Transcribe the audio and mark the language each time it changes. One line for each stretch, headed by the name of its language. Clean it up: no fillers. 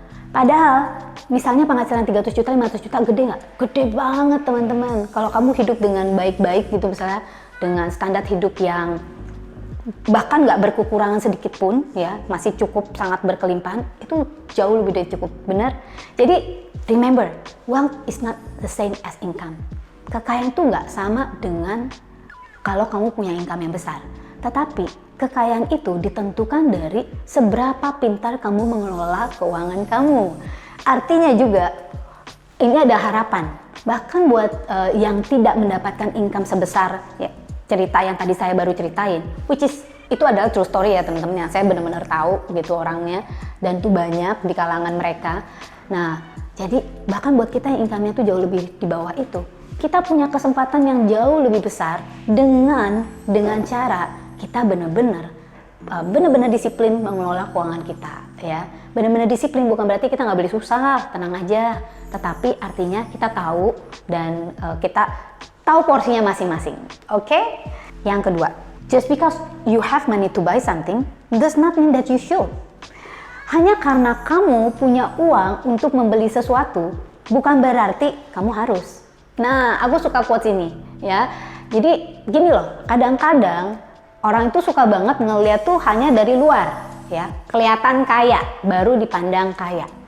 Indonesian: Padahal misalnya penghasilan 300 juta, 500 juta, gede nggak? Gede banget teman-teman. Kalau kamu hidup dengan baik-baik gitu, misalnya dengan standar hidup yang bahkan nggak berkekurangan sedikit pun ya, masih cukup, sangat berkelimpahan, itu jauh lebih dari cukup, benar?
English: Jadi remember, wealth is not the same as income.
Indonesian: Kekayaan itu nggak sama dengan kalau kamu punya income yang besar, tetapi kekayaan itu ditentukan dari seberapa pintar kamu mengelola keuangan kamu. Artinya juga ini ada harapan, bahkan buat yang tidak mendapatkan income sebesar ya, cerita yang tadi saya baru ceritain,
English: which is
Indonesian: itu adalah true story ya teman-teman, yang saya benar-benar tahu gitu orangnya, dan tuh banyak di kalangan mereka. Nah, jadi bahkan buat kita yang income-nya tuh jauh lebih di bawah itu, kita punya kesempatan yang jauh lebih besar dengan cara kita benar-benar disiplin mengelola keuangan kita ya. Benar-benar disiplin bukan berarti kita nggak boleh susah, tenang aja, tetapi artinya kita tahu, dan kita tahu porsinya masing-masing. Oke?
English: Yang kedua, just because you have money to buy something does not mean that you should.
Indonesian: Hanya karena kamu punya uang untuk membeli sesuatu bukan berarti kamu harus. Nah, aku suka quotes ini ya. Jadi gini loh, kadang-kadang orang itu suka banget ngeliat tuh hanya dari luar ya, kelihatan kaya, baru dipandang kaya.